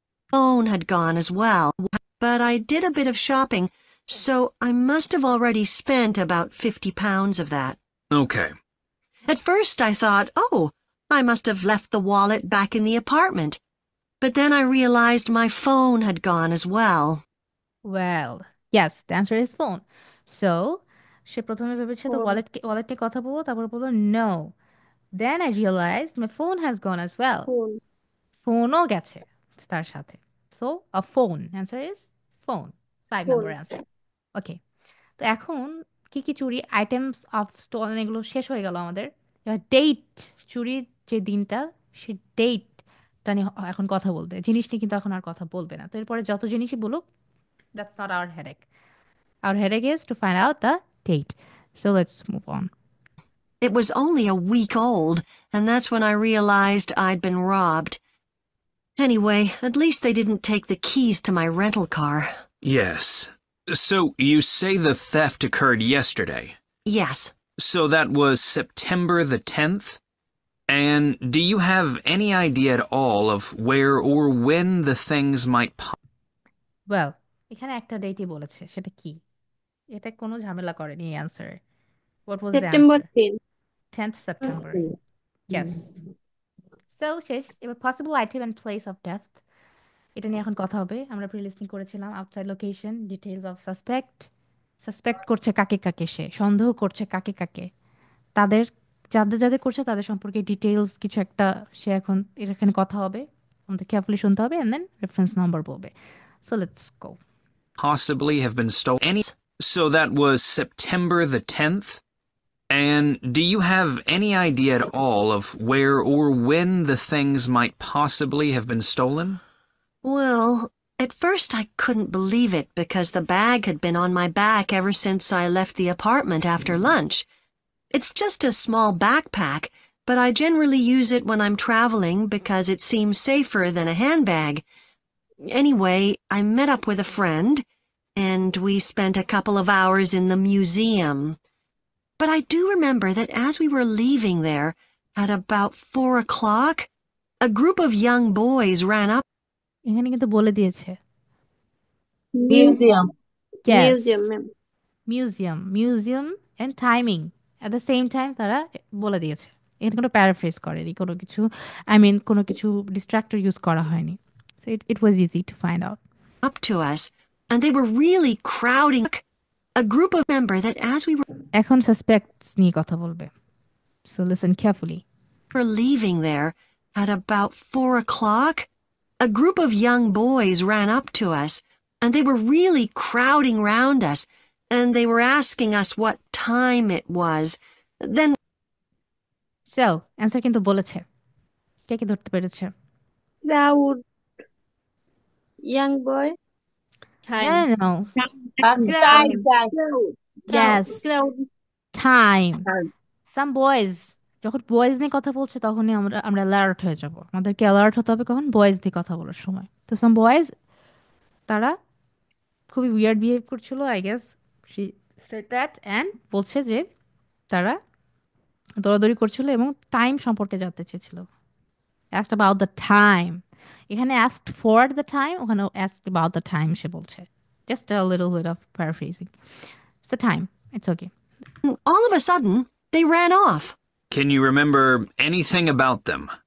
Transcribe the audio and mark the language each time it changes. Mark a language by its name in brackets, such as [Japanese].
[English] phone had gone as well, but I did a bit of shopping, so I must have already spent about £50 of that. Okay. At first I thought, oh, I must have left the wallet back in the apartment. But then I realized my phone had gone as well. Well, yes, the answer is phone. [Bangla] So সে প্রথমে ভেবেছে তো wallet নিয়ে কথা বলবো, তারপর বললো no. [English] Then I realized my phone has gone as well. Phone. [Bangla] ফোনও গেছে তার সাথে। [English] So a phone. Answer is phone. 5 phone. number answer. Okay. [Bangla] তো এখন কি কি চুরি আইটেমস অফ স্টোলেন এগুলো শেষ হয়ে গেল আমাদের। এবার ডেট, চুরির যে দিনটা সে ডেটটা নিয়ে এখন কথা বলবে, জিনিস নিয়ে কিন্তু এখন আর কথা বলবে না। তো এরপরে যত জিনিসই বলুক, [English] that's not our headache. Our headache is to find out the date. So let's move on. It was only a week old, and that's when I realized I'd been robbed. Anyway, at least they didn't take the keys to my rental car. Yes. So you say the theft occurred yesterday. Yes. So that was September the 10th? And do you have any idea at all of where or when the things might [Bangla] Well, এখানে একটা ডেটই বলেছে, সেটা কি? এটা কোনো ঝামেলা করেনি এই অ্যান্সারে। [English] What was the September answer? 10। 10th September. Yes. So শেষ। [Bangla] এবার [English] possible item and place of death, [Bangla] এটা নিয়ে এখন কথা হবে। আমরা প্রি লিস্টিং করেছিলাম outside location, details of suspect করছে কাকে কাকে, সে সন্দেহ করছে কাকে কাকে, তাদের যাদের যাদের করছে তাদের সম্পর্কে ডিটেইলস কিছু একটা সে এখন এখানে কথা হবে, আমাদের কেয়ারফুলি শুনতে হবে, এন্ড দেন রেফারেন্স নাম্বার বলবে। [English] So let's go. possibly have been stolen? So that was September the 10th? And do you have any idea at all of where or when the things might possibly have been stolen? Well, at first I couldn't believe it because the bag had been on my back ever since I left the apartment after lunch. It's just a small backpack, but I generally use it when I'm traveling because it seems safer than a handbag. Anyway, I met up with a friend, and we spent a couple of hours in the museum. But I do remember that as we were leaving there, at about 4 o'clock, a group of young boys ran up. [Bangla] এখানে কিন্তু বলে দিয়েছে [English] Museum. Yes, museum ma'am. museum and timing at the same time [Bangla] তারা বলে দিয়েছে। এখানে কোনো paraphrase করেনি, কোনো কিছু কোনো কিছু ডিস্ট্রাক্টর ইউজ করা হয়নি। [English] So it was easy to find out. Up to us, and they were really crowding. A group of member that as we [Bangla] এখন suspects নিয়ে কথা বলবে, [English] so listen carefully. were leaving there at about 4 o'clock, a group of young boys ran up to us, and they were really crowding round us, and they were asking us what time it was. Then [Bangla] So answer কিন্তু বলেছে, কে কি ধরতে পেরেছে? [English] Crowd, young boy, No, no, no. Time time Yes, crowd. time. Some boys, [Bangla] যখন boys নিয়ে কথা বলছে তখনই আমরা অ্যালার্ট হয়ে যাব। আমাদেরকে অ্যালার্ট হতে হবে কখন? বয়েজ দিয়ে কথা বলার সময়। তো সাম বয়েজ, তারা খুবই উইয়ার্ড বিহেভ করছিল, [English] I guess she said that, [Bangla] and বলছে যে তারা দৌড়াদৌড়ি করছিল এবং টাইম সম্পর্কে জানতে চেয়েছিল। [English] asked about the time, এখানে asked for the time, ওখানে asked about the time [Bangla] সে বলছে। [English] just a little bit of paraphrasing. So time, it's okay. all of a sudden, they ran off. Can you remember anything about them?